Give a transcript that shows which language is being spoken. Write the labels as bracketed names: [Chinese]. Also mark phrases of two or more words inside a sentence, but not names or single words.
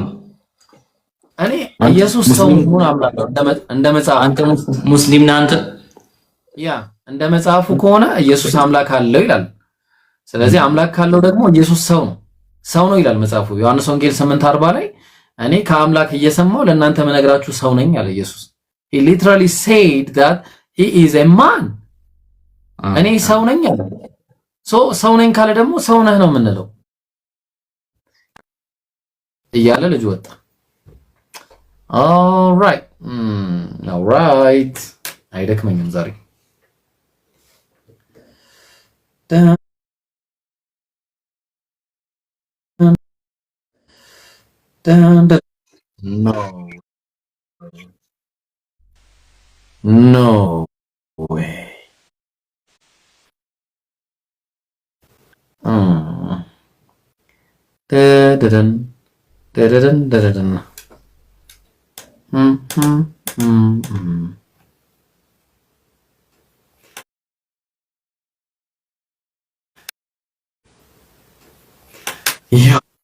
[Amharic] እኔ ኢየሱስ ሰው ሆኖ አምላክ ነው እንደ መጽሐፍ። አንተ ሙስሊም ነህ አንተ? ያ እንደ መጽሐፉ ከሆነ ኢየሱስ አምላክ አለው ይላል። ስለዚህ አምላክ ካለው ደግሞ ኢየሱስ ሰው ነው ይላል መጽሐፉ። ዮሐንስ ወንጌል 8:40 ላይ እኔ ከአምላክ እየሰማው ለእናንተ መነግራችሁ ሰው ነኝ አለ ኢየሱስ። [English] he literally said that he is a man። [Amharic] እኔ ሰው ነኝ አለ። ሰው ነኝ ካለ ደግሞ ሰው ነህ ነው የምንለው እያለ ልጅ ወጣ። alright አይደክመኝም ዛሬ። [English] No way. Da-da-dun. Da-da-dun, da-da-dun. Yeah.